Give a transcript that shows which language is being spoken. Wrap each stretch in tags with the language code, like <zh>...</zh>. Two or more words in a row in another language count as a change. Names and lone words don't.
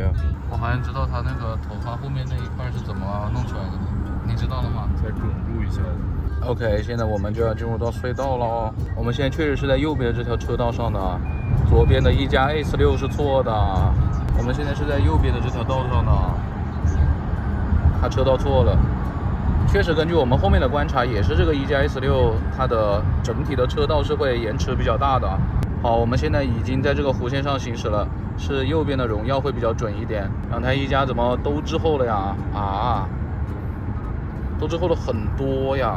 <zh>我好像知道他那個頭髮後面那一塊是怎麼弄出來的，你知道了嗎？再鞏固一下。 OK， 現在我們就要進入到隧道了。我們現在確實是在右邊的這條車道上的，左邊的一加 S6是錯的。我們現在是在右邊的這條道上的，它車道錯了。確實根據我們後面的觀察，也是這個一加 S6，它的整體的車道是會延遲比較大的。好，我們現在已經在這個弧線上行駛了，是右邊的榮耀會比較準一點。兩台一加怎麼都滯後了呀？啊，都滯後了很多呀。</zh>